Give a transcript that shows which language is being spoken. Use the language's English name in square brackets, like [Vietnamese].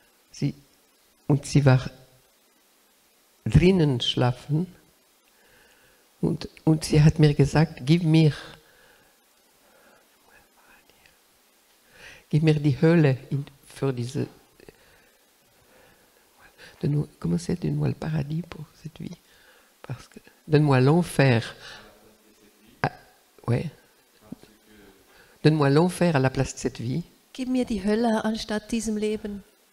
[German] Sie war drinnen schlafen und sie hat mir gesagt, gib mir die Hölle für diese. [French] Comment c'est? Donne-moi le paradis pour cette vie. Parce que donne-moi l'enfer. Ah, ouais. Donne-moi l'enfer à la place de cette vie. [German] Gib mir die Hölle anstatt diesem Leben.